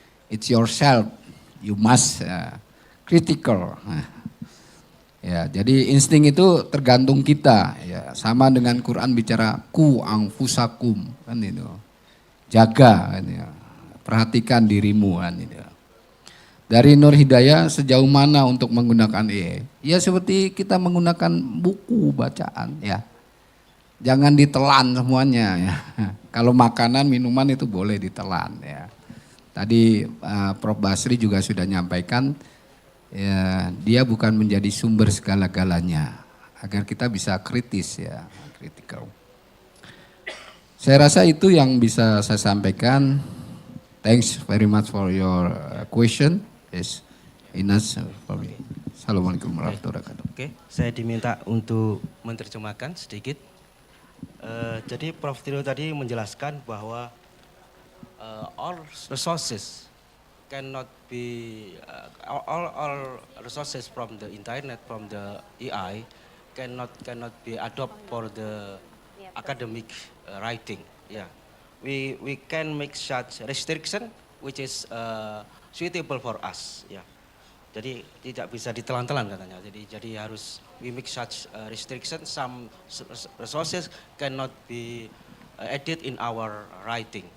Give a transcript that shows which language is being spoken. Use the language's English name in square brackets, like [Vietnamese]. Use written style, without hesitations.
[English] It's yourself, you must critical. [Indonesian] Ya, jadi insting itu tergantung kita. Ya, sama dengan Quran bicara [Arabic] ku anfusakum [Indonesian] kan itu. Jaga kan ya. Perhatikan dirimu kan itu. Dari Nur Hidayah sejauh mana untuk menggunakan AI? Ya seperti kita menggunakan buku bacaan ya. Jangan ditelan semuanya ya. Kalau makanan, minuman itu boleh ditelan ya. Tadi Prof. Basri juga sudah nyampaikan ya, dia bukan menjadi sumber segala-galanya. Agar kita bisa kritis ya, critical. Saya rasa itu yang bisa saya sampaikan. [English] Thanks very much for your question. Yes, Inas for me. Assalamualaikum warahmatullahi wabarakatuh. [Indonesian] Oke, saya diminta untuk menerjemahkan sedikit. Jadi Prof. Trio tadi menjelaskan bahwa [English] all resources cannot be all resources from the internet, from the AI cannot be adopted for the academic writing. Yeah, we can make such restriction which is suitable for us. [Indonesian] Ya, jadi tidak bisa ditelan-telan katanya. Jadi harus [English] we make such restriction. Some resources cannot be added in our writing.